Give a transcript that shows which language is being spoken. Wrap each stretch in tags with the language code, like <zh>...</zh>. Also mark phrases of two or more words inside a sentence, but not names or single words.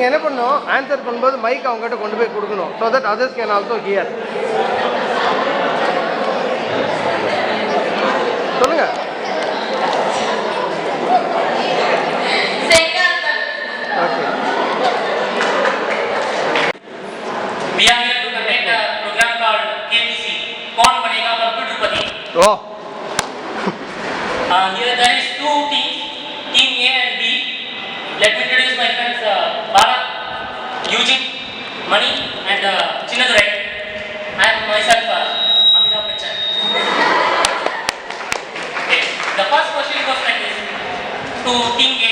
<ta>பண்ணணும், ஆன்சர் பண்ணும்போது மைக் அவங்ககிட்ட கொண்டு போய் கொடுக்கணும்.</ta> <en>so that others can also hear. சொல்லுங்க. ஓகே. We are here to conduct a program called KBC,</en> <hi>कौन बनेगा करोड़पति.</hi> <en>Oh. Here there is two teams, team A and B. Let me introduce my friends Bharat, Eugene, Mani and Chinnadurai. I am myself Amitabh Bachchan. Okay, the first question goes like this to team A.</en>